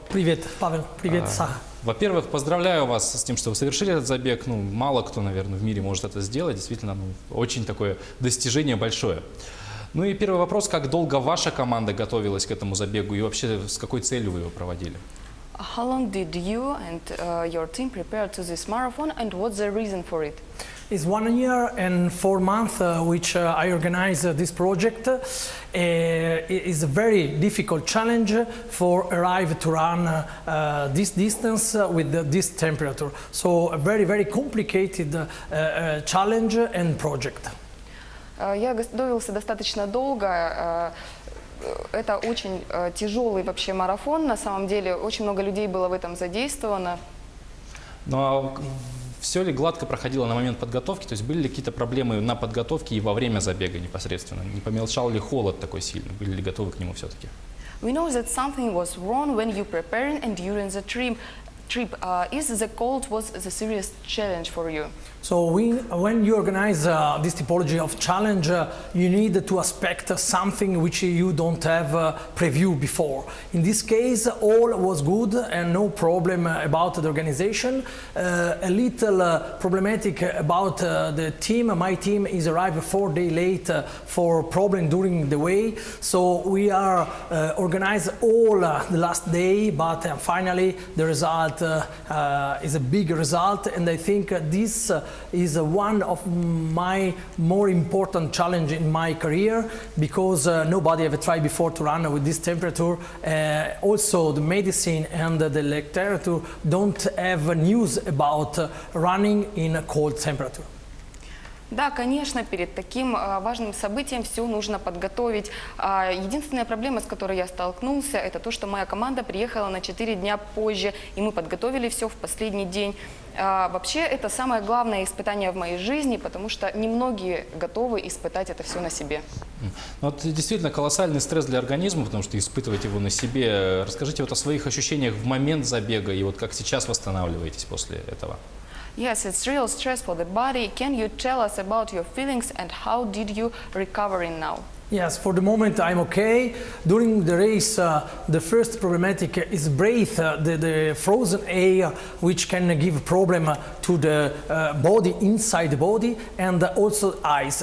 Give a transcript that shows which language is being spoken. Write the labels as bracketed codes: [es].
[ru] Привет, Павел. Привет, Саха. Во-первых, поздравляю вас с тем, что вы совершили этот забег. Мало кто, наверное, в мире может это сделать. Действительно, очень такое достижение большое. Ну и первый вопрос. Как долго ваша команда готовилась к этому забегу и вообще с какой целью вы его проводили? [en] How long did you and your team prepare to this marathon, and what's the reason for it? It's 1 year and 4 months which I organize this project. It is a very difficult challenge for arrive to run this distance with this temperature. So a very, very complicated challenge and project. [ru] Я готовился достаточно долго. Это очень тяжелый вообще марафон. На самом деле очень много людей было в этом задействовано. Ну а все ли гладко проходило на момент подготовки? То есть были ли какие-то проблемы на подготовке и во время забега непосредственно? Не помешал ли холод такой сильный? Были ли готовы к нему все-таки? [en] We know that something was wrong when you preparing and during the trip. Is the cold was the serious challenge for you? So when you organize this typology of challenge, you need to expect something which you don't have preview before. In this case, all was good and no problem about the organization. A little problematic about the team. My team is arrived 4 days late for problem during the way. So we are organized all the last day, but finally the result is a big result, and I think this is one of my more important challenge in my career, because nobody ever tried before to run with this temperature. Also the medicine and the literature don't have news about running in a cold temperature. [ru] Да, конечно, перед таким важным событием все нужно подготовить. Единственная проблема, с которой я столкнулся, это то, что моя команда приехала на 4 дня позже, и мы подготовили все в последний день. Вообще, это самое главное испытание в моей жизни, потому что немногие готовы испытать это все на себе. Вот действительно колоссальный стресс для организма, потому что испытывать его на себе. Расскажите вот о своих ощущениях в момент забега и вот как сейчас восстанавливаетесь после этого. [en] Yes, it's real stress for the body. Can you tell us about your feelings and how did you recovering now? Yes, for the moment I'm okay. During the race, the first problematic is breathe, the frozen air, which can give problem to the body, inside the body, and also eyes.